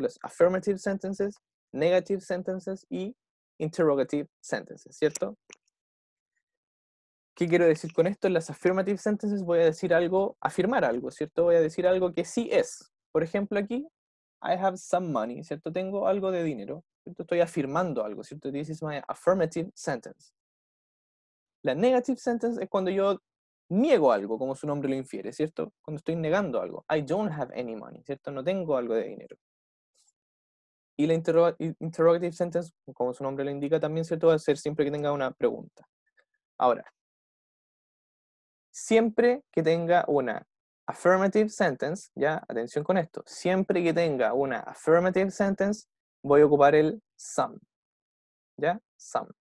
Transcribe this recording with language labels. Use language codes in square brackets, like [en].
[es] Los affirmative sentences, negative sentences y interrogative sentences, ¿cierto? ¿Qué quiero decir con esto? En las affirmative sentences voy a decir algo, afirmar algo, ¿cierto? Voy a decir algo que sí es. Por ejemplo, aquí, [en] I have some money, [es] ¿cierto? Tengo algo de dinero, ¿cierto? Estoy afirmando algo, ¿cierto? [en] This is my affirmative sentence. [es] La negative sentence es cuando yo niego algo, como su nombre lo infiere, ¿cierto? Cuando estoy negando algo. [en] I don't have any money, [es] ¿cierto? No tengo algo de dinero. Y la interrogative sentence, como su nombre lo indica también, ¿cierto? Va a ser siempre que tenga una pregunta. Ahora, siempre que tenga una affirmative sentence, ya, atención con esto, siempre que tenga una affirmative sentence, voy a ocupar el some, ¿ya? Some.